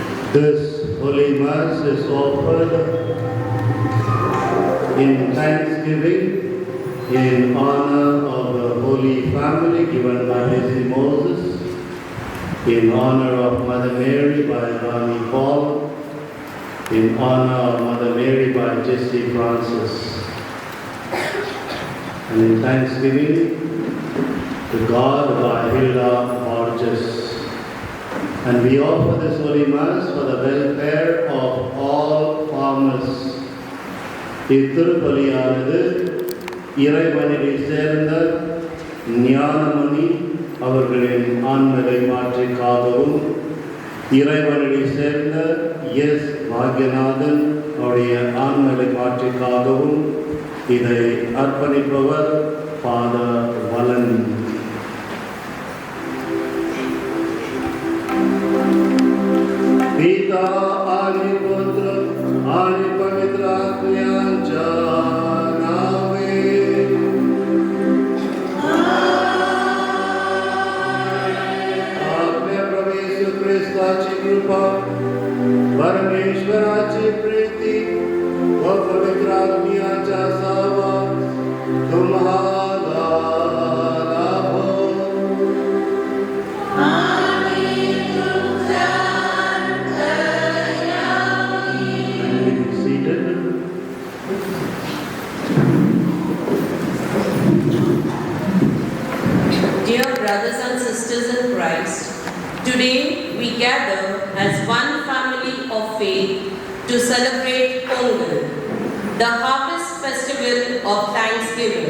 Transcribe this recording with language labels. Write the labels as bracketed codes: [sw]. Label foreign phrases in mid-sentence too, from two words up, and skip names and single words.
[en] This Holy Mass is offered in thanksgiving in honor of the Holy Family given by Bessie Moses, in honor of Mother Mary by Ronnie Paul, in honor of Mother Mary by Jessie Francis, and in thanksgiving to God by Hilda Borges. And we offer this Holy Mass for the welfare of all farmers. [ta] இத்திருப்பலியானது இறைவனை சேர்ந்த ஞானமணி அவர்களின் ஆன்மலை மாற்றிக்காகவும், இறைவனை சேர்ந்த எஸ் பாக்யநாதன் அவருடைய ஆன்மலை மாற்றிக்காகவும் இதை அர்ப்பணிப்பவர் ஃபாதர் வலன். [mr] पिता आणि पुत्र आणि पवित्र आत्म्याच्या नावे. आपल्या प्रभू येशू ख्रिस्ताची कृपा, परमेश्वराची प्रीती व पवित्र आत्म्याचा सहवास तुम्हाला लाभो. [en] Dear brothers and sisters in Christ, today we gather as one family of faith to celebrate Pongal, the harvest festival of thanksgiving.